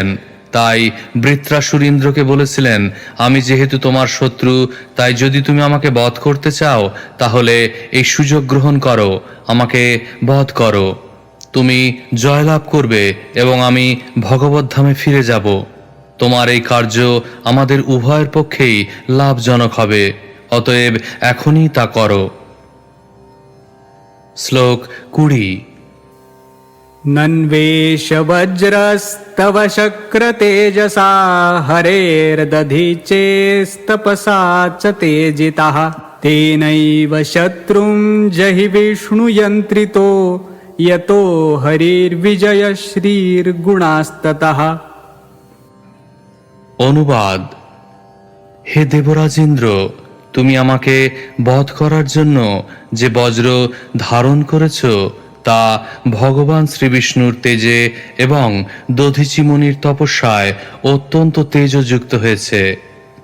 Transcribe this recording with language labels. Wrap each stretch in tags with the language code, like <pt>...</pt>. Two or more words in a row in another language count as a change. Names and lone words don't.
<bn>তাই বৃত্রাসুর ইন্দ্রকে বলেছিলেন, আমি যেহেতু তোমার শত্রু, তাই যদি তুমি আমাকে বধ করতে চাও, তাহলে এই সুযোগ গ্রহণ করো, আমাকে বধ করো। তুমি জয়লাভ করবে এবং আমি ভগবত ধামে ফিরে যাব। তোমার এই কার্য আমাদের উভয়ের পক্ষেই লাভজনক হবে, অতএব এখনই তা করো। শ্লোক 20।</bn> <sa>नन्वेष वज्रस्तव शक्रतेजसा हरेर्दधिचेस्तपसा च तेजितः तेनैव शत्रुं जहि विष्णुयन्त्रितो यतो हरिर्विजय श्रीर्गुणास्ततः।</sa> <bn>অনুবাদ: হে দেবরাজ ইন্দ্র, তুমি আমাকে বধ করার জন্য যে বজ্র ধারণ করেছ তা ভগবান শ্রীবিষ্ণুর তেজে এবং দধিচি মুনির তপস্যায় অত্যন্ত তেজযুক্ত হয়েছে।</bn>